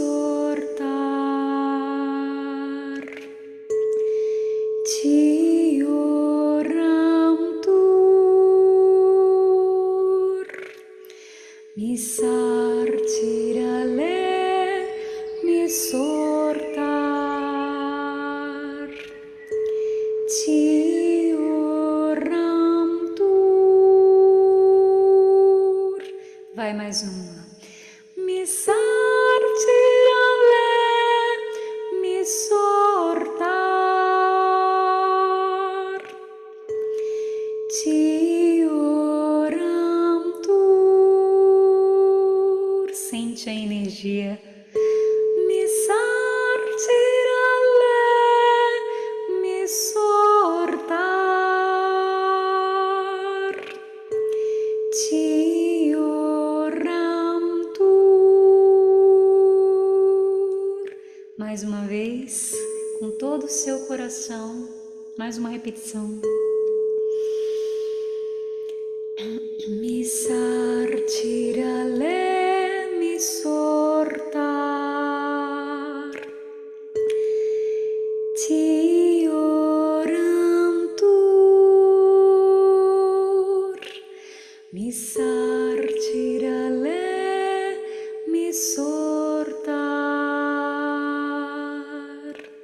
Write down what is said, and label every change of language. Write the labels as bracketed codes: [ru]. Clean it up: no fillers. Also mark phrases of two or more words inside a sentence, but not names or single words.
[pt] sortar ci oram tur mi sartirale mi sortar ci oram tur. Vai mais uma. Mi sartirale mi sortar ci oram tur. Sente a energia. Mi sartirale mi sortar ci oram tur. Mais uma vez, com todo o seu coração, mais uma repetição. Mi sartirale mi sortar ci oram tur mi sartirale mi sortar